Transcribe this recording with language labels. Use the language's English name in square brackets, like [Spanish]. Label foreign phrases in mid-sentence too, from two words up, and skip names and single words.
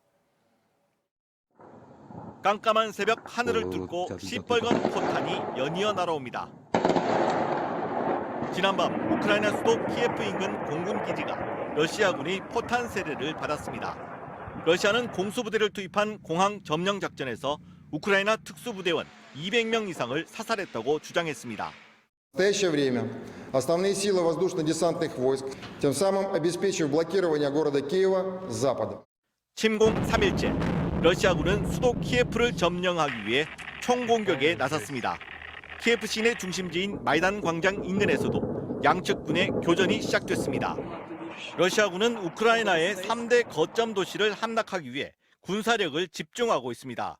[Korean] 깜깜한 새벽 하늘을 뚫고 시뻘건 포탄이 연이어 날아옵니다. 지난밤 우크라이나 수도 키예프 인근 공군 기지가 러시아군이 포탄 세례를 받았습니다. 러시아는 공수부대를 투입한 공항 점령 작전에서 우크라이나 특수부대원 200명 이상을 사살했다고 주장했습니다. [Russian] В настоящее время основные силы воздушно-десантных войск тем самым обеспечивают блокирование города Киева с запада. [Korean] 침공 3일째, 러시아군은 수도 키예프를 점령하기 위해 총공격에 나섰습니다. 키예프 시내 중심지인 마이단 광장 인근에서도 양측 군의 교전이 시작됐습니다. 러시아군은 우크라이나의 3대 거점 도시를 함락하기 위해 군사력을 집중하고 있습니다.